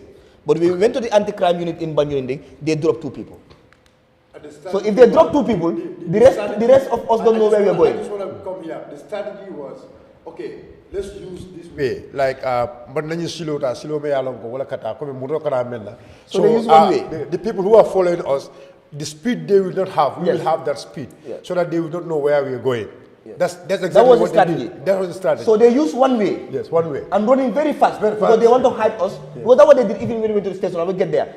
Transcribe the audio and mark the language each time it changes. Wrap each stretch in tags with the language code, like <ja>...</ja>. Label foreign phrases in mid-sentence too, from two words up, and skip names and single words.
<en>But when we went to the anti-crime unit in Banjul, they dropped 2 people. So if they drop 2 people, the rest of us don't know where we are going. I just want to come here. The strategy was, okay, let's use this way. Like, but then you silo me along go</en> <man>kata come muro kana menna.</man> <en>So they use one way. The people who are following us, the speed they will not have, we will have that speed, so that they will not know where we are going. That's exactly what they did. That was the strategy. So they use one way. Yes, one way. And running very fast because they want to hide us. Because that's what they did even when we went to the station. We get there.</en>